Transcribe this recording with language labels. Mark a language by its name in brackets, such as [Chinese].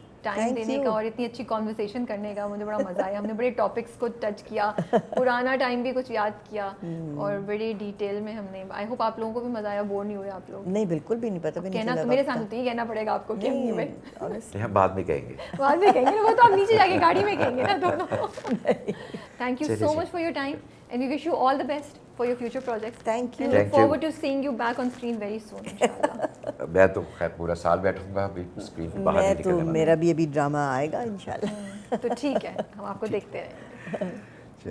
[Urdu] Time دینے کا اور اتنی اچھی کانورسیشن کرنے کا. مجھے بڑا مزہ آیا. ہم نے بڑے ٹاپکس کو ٹچ کیا, پرانا ٹائم بھی کچھ یاد کیا, اور بڑی ڈیٹیل میں ہم نے. [English] I hope [Urdu] آپ لوگوں کو بھی مزہ آیا, بور نہیں ہوئے آپ لوگ. نہیں بالکل بھی نہیں, پتہ بھی نہیں کہنا تو میرے ساتھ تو یہ کہنا پڑے گا آپ کو کہ ہم بعد میں کہیں گے. بعد میں کہیں گے, وہ تو آپ نیچے جا کے گاڑی میں کہیں گے نا دونوں. [English] Thank you so much for your time and we wish you all the best for your future projects. Thank you. And look forward to seeing you back on screen very soon, inshallah. [Urdu] میں تو خیر پورا سال بیٹھوں گا ابھی screen پہ باہر نہیں نکلنے والا. میرا بھی ابھی ڈرامہ آئے گا انشاءاللہ. تو ٹھیک ہے, ہم آپ کو دیکھتے رہیں گے.